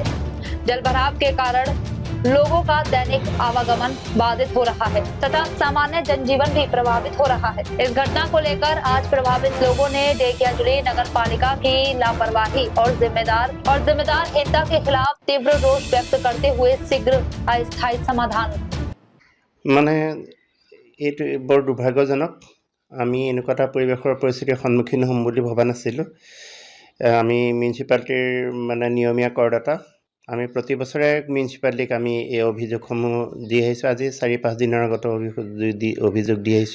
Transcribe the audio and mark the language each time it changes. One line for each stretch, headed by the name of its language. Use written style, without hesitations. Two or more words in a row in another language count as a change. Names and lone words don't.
Hindi: जलभराव के कारण लोगों का दैनिक आवागमन बाधित हो रहा है तथा सामान्य जनजीवन भी प्रभावित हो रहा है। इस घटना को लेकर आज प्रभावित लोगों ने ढेकियाजुली नगर पालिका की लापरवाही और जिम्मेदारहीनता के खिलाफ तीव्र रोष व्यक्त करते हुए शीघ्र अस्थायी समाधान
Assamese: माने এইটো বৰ দুৰ্ভাগ্যজনক। আমি এনেকুৱা এটা পৰিৱেশৰ পৰিস্থিতিৰ সন্মুখীন হ'ম বুলি ভবা নাছিলোঁ। আমি মিউনিচিপালিটিৰ মানে নিয়মীয়া কৰদাতা। আমি প্ৰতি বছৰে মিউনিচিপালিটিক আমি এই অভিযোগসমূহ দি আহিছোঁ। আজি 4-5 দিনৰ আগতে অভিযোগ দি আহিছোঁ।